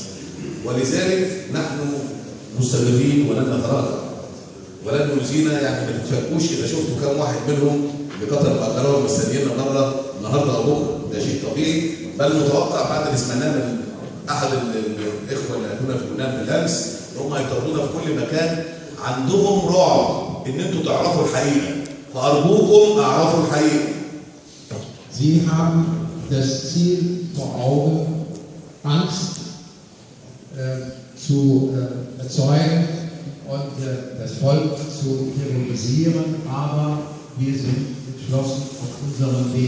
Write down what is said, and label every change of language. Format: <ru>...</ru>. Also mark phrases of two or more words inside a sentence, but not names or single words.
<ar>ولذلك نحن مستمرين ولن نتراجع ولن نزينا، يعني ما تتفاجئوش اذا شفتوا كم واحد منهم بقطر مأجرهم مستنيين النهارده او بكره، ده شيء طبيعي، بل متوقع بعد اللي سمعناه من احد الاخوه اللي كنا في لبنان بالامس ان هم يطردونا في كل مكان. عندهم رعب ان انتوا تعرفوا الحقيقه، فارجوكم اعرفوا الحقيقه.</ar> <de>Sie haben das Ziel vor Augen, Angst zu erzeugen und das Volk zu terrorisieren, aber wir sind entschlossen auf unserem Weg.</de>